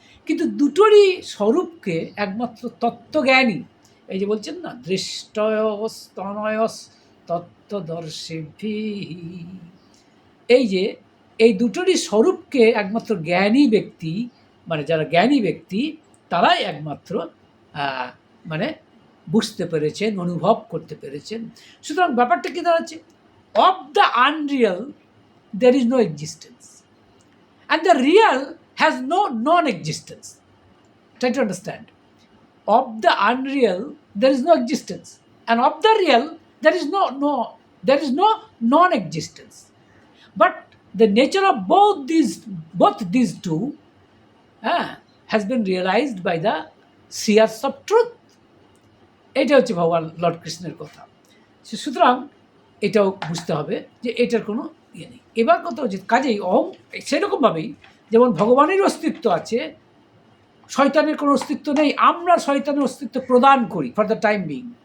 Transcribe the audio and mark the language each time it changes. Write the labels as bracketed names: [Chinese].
[Bangla] কিন্তু দুটোরই স্বরূপকে একমাত্র তত্ত্বজ্ঞানী, এই যে বলছেন না, [Sanskrit] দৃষ্টয়স তনয়স তত্ত্বদর্শিভিঃ, [Bangla] এই যে এই দুটোরই স্বরূপকে একমাত্র জ্ঞানী ব্যক্তি, মানে যারা জ্ঞানী ব্যক্তি, তারাই একমাত্র মানে বুঝতে পেরেছেন, অনুভব করতে পেরেছেন। সুতরাং ব্যাপারটা কি দাঁড়াচ্ছে? [English] Of the unreal there is no existence, and the real has no non-existence. Try to understand. Of the unreal there is no existence, and of the real there is no non-existence. But the nature of both these two has been realized by the seers of truth. [Bangla] এটা হচ্ছে ভগবান Lord কৃষ্ণের কথা। সুতরাং এটাও বুঝতে হবে যে এটার কোনো ইয়ে নেই। এবার কথা হচ্ছে, কাজেই সেরকমভাবেই যেমন ভগবানের অস্তিত্ব আছে, শয়তানের কোনো অস্তিত্ব নেই, আমরা শয়তানের অস্তিত্ব প্রদান করি [English] For the time being.